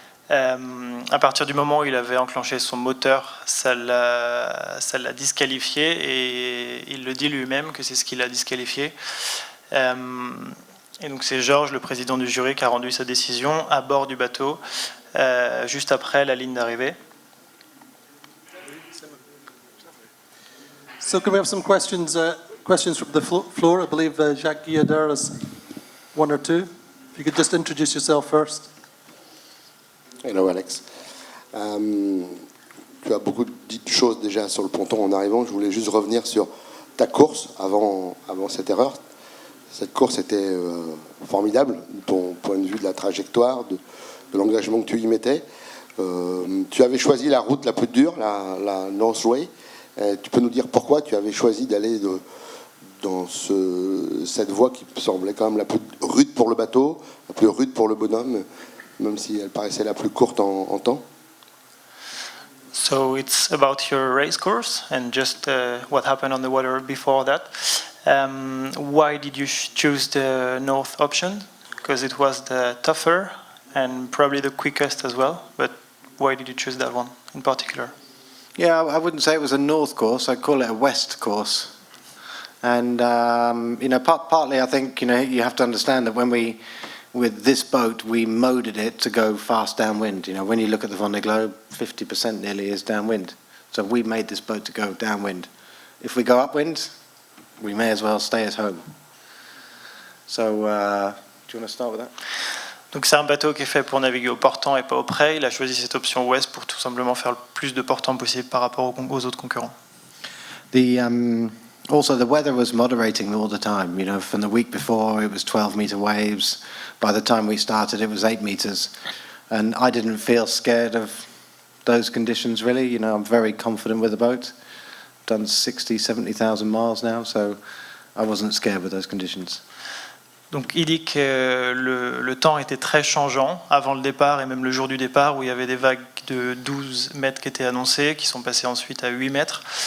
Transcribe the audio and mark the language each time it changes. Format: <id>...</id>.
<fr>À partir du moment où il avait enclenché son moteur, ça l'a disqualifié, et il le dit lui-même que c'est ce qui l'a disqualifié. Et donc c'est Georges, le président du jury, qui a rendu sa décision à bord du bateau, juste après la ligne d'arrivée.</fr> <en>So can we have some questions from the floor? I believe Jacques Guyader has one or two. If you could just introduce yourself first. Hello Alex.</en> <fr>Tu as beaucoup dit de choses déjà sur le ponton en arrivant. Je voulais juste revenir sur ta course avant cette erreur. Cette course était formidable, de ton point de vue de la trajectoire, de l'engagement que tu y mettais. Tu avais choisi la route la plus dure, la Northway. Tu peux nous dire pourquoi tu avais choisi d'aller dans cette voie qui semblait quand même la plus rude pour le bateau, la plus rude pour le bonhomme, même si elle paraissait la plus courte en temps?</fr> <en>So it's about your race course and just what happened on the water before that. Why did you choose the north option? Because it was the tougher and probably the quickest as well, but why did you choose that one in particular? Yeah, I wouldn't say it was a north course. I'd call it a west course. And partly I think you have to understand that with this boat we moded it to go fast downwind. When you look at the Vendée Globe, 50% nearly is downwind. So we made this boat to go downwind. If we go upwind, we may as well stay at home. So, do you want to start with that?</en> <fr>Donc c'est un bateau qui est fait pour naviguer au portant et pas au près. Il a choisi cette option ouest pour tout simplement faire le plus de portant possible par rapport aux autres concurrents.</fr> <en>Also, the weather was moderating all the time. From the week before, it was 12-meter waves. By the time we started, it was 8 meters. And I didn't feel scared of those conditions, really. You know, I'm very confident with the boat. Done 60, 70,000 miles now, so I wasn't scared with those conditions.</en> <fr>Donc il dit que le temps était très changeant avant le départ et même le jour du départ où il y avait des vagues de 12 mètres qui étaient annoncées, qui sont passées ensuite à 8 mètres.</fr>